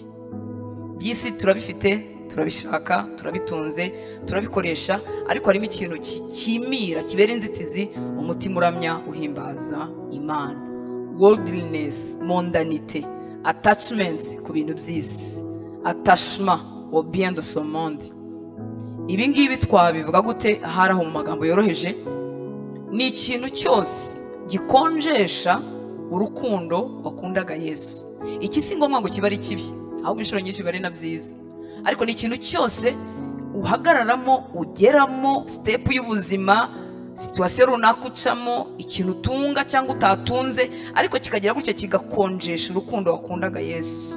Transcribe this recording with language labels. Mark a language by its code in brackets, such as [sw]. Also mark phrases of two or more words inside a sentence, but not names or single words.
[rw] By'isi turabifite, turabishaka, turabitunze, turabikoresha, ariko harimo ikintu kimira kibera inzitizi umutima uramya uhimbaza Imana. Worldliness, mondanite, attachment ku bintu by'isi, [fr] attachement au bien de ce monde. [rw] Ibi ngibi twabivuga gute haraho mu magambo yoroheje? Ni ikintu cyose gikonjesha urukundo wakundaga Yesu. Iki si ngombwa ngo kiba ari kibi, ahubwo inshuro nyinshi bari na byiza, ariko ni ikintu cyose uhagararamo, ugeramo step y'ubuzima, situation runaka ucamo, ikintu utunga cyangwa utatunze, ariko kikagira gutya kigakonjesha urukundo wakundaga Yesu.